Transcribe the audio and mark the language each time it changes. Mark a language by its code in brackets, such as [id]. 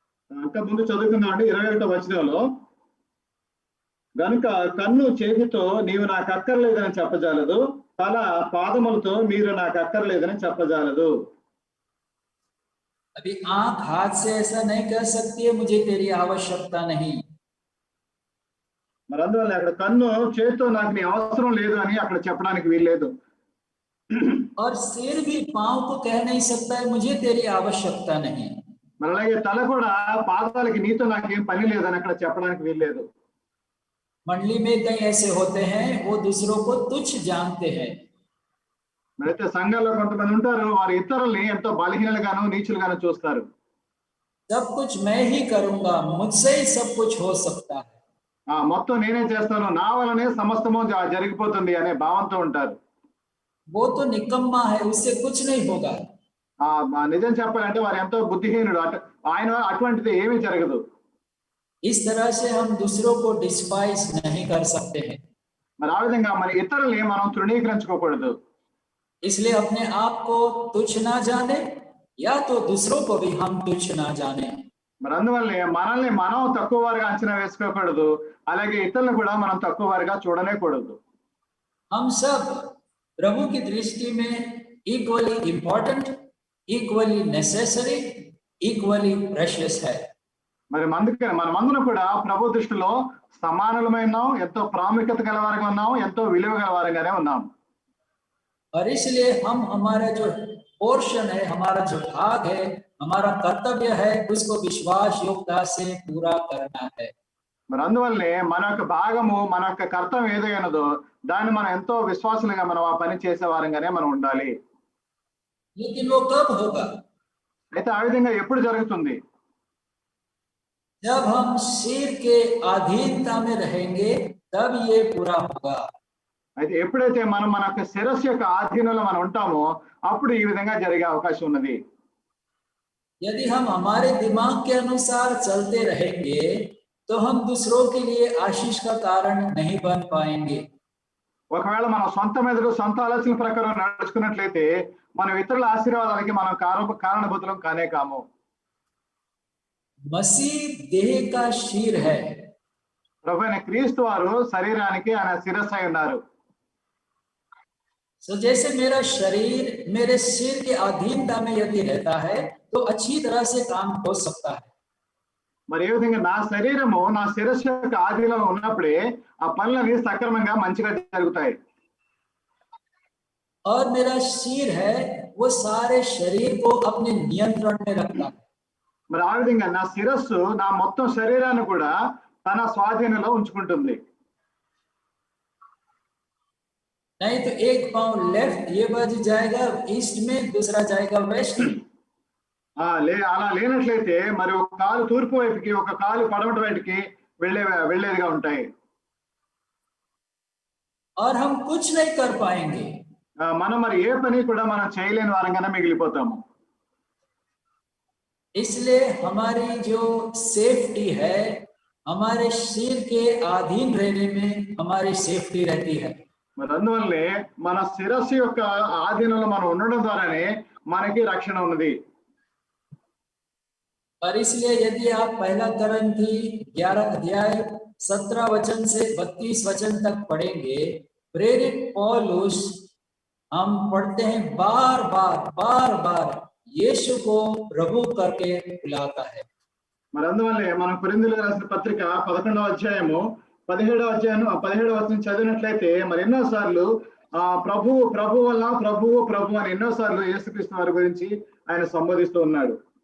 [te] ఇంకా ముందు చదువుకుందామండి 21వ వచనంలో, గనుక కన్ను చేతితో నీవు నాకు అక్కర్లేదని చెప్పజాలదు, తల పాదములతో మీరు నాకు అక్కర్లేదని చెప్పజాలదు. [hi] अभी आंख हाथ से ऐसा नहीं कह सकती है मुझे तेरी आवश्यकता नहीं. [te] మరి అందువల్ల అక్కడ కన్ను చేతితో నాకు నీ అవసరం లేదు అని అక్కడ చెప్పడానికి వీల్లేదు. [hi] और सिर भी पांव को कह नहीं सकता है मुझे तेरी आवश्यकता नहीं. [te] మరి అలాగే తల కూడా పాదాలకి నీతో నాకేం పని లేదని అక్కడ చెప్పడానికి వీల్లేదు. [hi] मंडली में कई ऐसे होते हैं वो दूसरों को तुच्छ जानते हैं. [te] అయితే సంఘాల్లో కొంతమంది ఉంటారు, వారు ఇతరుల్ని ఎంతో బలహీనలుగాను నీచులుగాను చూస్తారు. [hi] सब कुछ मैं ही करूंगा, मुझसे ही सब कुछ हो सकता है. [te] మొత్తం నేనే చేస్తాను, నా వల్లనే సమస్తము జరిగిపోతుంది అనే భావంతో ఉంటారు. [hi] वो तो निकम्मा है, उससे कुछ नहीं होगा. [te] నిజం చెప్పాలంటే వారు ఎంతో బుద్ధిహీనుడు, ఆయన అటువంటిది ఏమీ జరగదు. [hi] इस तरह से हम दूसरों को डिस्पाइस नहीं कर सकते हैं. [te] మరి ఆ విధంగా మన ఇతరుల్ని మనం తృణీకరించుకోకూడదు. [hi] इसलिए अपने आप को तुच्छ ना जाने, या तो दूसरों को भी हम तुच्छ ना जाने. [te] మరి అందువల్లే మనల్ని మనం తక్కువ వారిగా అంచనా వేసుకోకూడదు, అలాగే ఇతరులను కూడా మనం తక్కువ వారిగా చూడనేకూడదు. [hi] हम सब प्रभु की दृष्टि में [en] equally important, equally necessary, equally precious [hi] है. [te] మరి మనమందరం కూడా ప్రభు దృష్టిలో సమానులమైన, ఎంతో ప్రాముఖ్యత గలవారిగా ఉన్నాం, ఎంతో విలువ గలవారిగానే ఉన్నాం. [hi] और इसलिए हम हमारा जो पोर्शन है, हमारा जो भाग है, हमारा कर्तव्य है, उसको विश्वास योग्यता से पूरा करना है. [te] మరి అందువల్లే మన యొక్క భాగము, మన యొక్క కర్తవ్యం ఏదైనదో దాన్ని మనం ఎంతో విశ్వాసులుగా మనం ఆ పని చేసే వారంగానే మనం ఉండాలి. [hi] लेकिन वो कब होगा? [te] అయితే ఆ విధంగా ఎప్పుడు జరుగుతుంది? [hi] जब हम सिर के अधीनता में रहेंगे तब ये पूरा होगा. [te] అయితే ఎప్పుడైతే మనం మన యొక్క శిరస్సు యొక్క ఆధీనంలో మనం ఉంటామో అప్పుడు ఈ విధంగా జరిగే అవకాశం ఉన్నది. [hi] यदि हम हमारे दिमाग के अनुसार चलते रहेंगे तो हम दूसरों के लिए आशीष का कारण नहीं बन पाएंगे. [te] ఒకవేళ మన సొంత మెదడు, సొంత ఆలోచన ప్రకారం నడుచుకున్నట్లయితే మనం ఇతరుల ఆశీర్వాదాలకి మనం కారణభూతులం కానే కాము. [hi] मसीह देह का शीर है. [te] ప్రభువైన క్రీస్తు వారు శరీరానికి ఆయన శిరస్సు అయి ఉన్నారు. [hi] So जैसे मेरा शरीर मेरे सिर के अधीनता में यदि रहता है तो अच्छी तरह से काम हो सकता है. [te] మరి ఏ విధంగా నా శరీరము నా శిరస్సు యొక్క ఆధీనంలో ఉన్నప్పుడే ఆ పనులన్నీ సక్రమంగా మంచిగా జరుగుతాయి. [hi] और मेरा सिर है वो सारे शरीर को अपने नियंत्रण में रखता है. [te] మరి ఆ విధంగా నా శిరస్సు నా మొత్తం శరీరాన్ని కూడా తన స్వాధీనంలో ఉంచుకుంటుంది. [hi] नहीं तो एक पाँव लेफ्ट ये बज जाएगा ईस्ट में, दूसरा जाएगा वेस्ट. [te] అలా లేనట్లయితే మరి ఒక కాలు తూర్పు వైపుకి, ఒక కాలు పడమటి వైపుకి వెళ్ళేదిగా ఉంటాయి. [hi] और हम कुछ नहीं कर पाएंगे. [te] మనం మరి ఏ పని కూడా మనం చేయలేని వారంగానే మిగిలిపోతాము. [hi] इसलिए हमारी जो सेफ्टी है, हमारे सिर के अधीन रहने में हमारी सेफ्टी रहती है. [te] మరి అందువల్లే మన శిరస్సు యొక్క ఆధీనంలో మనం ఉండడం ద్వారానే మనకి రక్షణ ఉన్నది. [hi] और इसलिए यदि आप पहला कोरिन्थी 11 अध्याय 17 वचन से 32 वचन तक पढ़ेंगे, प्रेरित पौलुस हम पढ़ते हैं बार बार यीशु को प्रभु करके बुलाता है. [te] మరి అందువల్లే మనం కొరింథీయులకు రాసిన పత్రిక 11వ అధ్యాయము 17వ వచనం చదివినట్లయితే మరి ఎన్నోసార్లు ప్రభు వల్ల ప్రభు అని ఎన్నోసార్లు యేసుక్రీస్తు వారి గురించి ఆయన సంబోధిస్తూ ఉన్నాడు.